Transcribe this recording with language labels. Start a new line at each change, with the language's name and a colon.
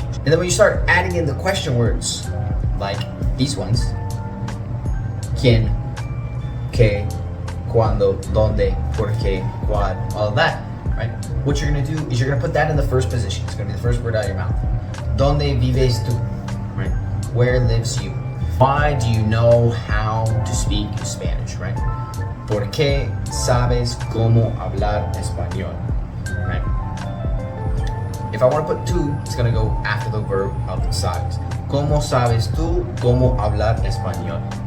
English: And then when you start adding in the question words, like these ones, quién, qué, cuándo, dónde, por qué, cuál, all of that, right? What you're gonna do is you're gonna put that in the first position. It's gonna be the first word out of your mouth.
Spanish: ¿Dónde vives tú?
English: Right? Where lives you? Why do you know how to speak Spanish, right?
Spanish: ¿Por qué sabes cómo hablar español?
English: Right? If I want to put tú, it's gonna go after the verb of sabes.
Spanish: ¿Cómo sabes tú cómo hablar español?